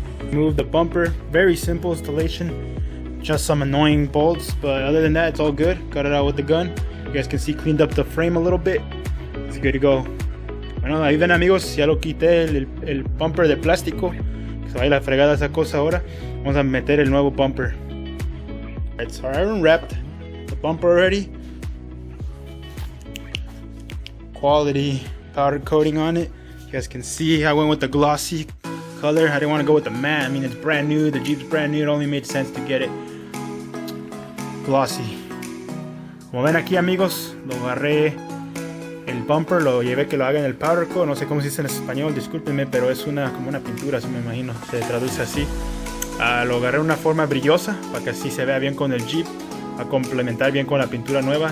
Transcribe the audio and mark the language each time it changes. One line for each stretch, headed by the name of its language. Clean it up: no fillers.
English: Remove the bumper. Very simple installation, just some annoying bolts, but other than that it's all good. Got it out with the gun. You guys can see cleaned up the frame a little bit. It's good to go.
Spanish: Bueno, ahí ven, amigos, ya lo quité el bumper de plástico, que se vaya la fregada esa cosa ahora. Vamos a meter el nuevo bumper.
English: Alright, so I unwrapped the bumper already. Quality powder coating on it. You guys can see I went with the glossy color. I didn't want to go with the matte. I mean, it's brand new, the Jeep's brand new. It only made sense to get it glossy.
Spanish: Como ven aquí, amigos, lo agarré el bumper, lo llevé que lo haga en el powder coat. No sé cómo se dice en español, discúlpenme, pero es como una pintura, así me imagino, se traduce así. Lo agarré de una forma brillosa para que así se vea bien con el Jeep, a complementar bien con la pintura nueva.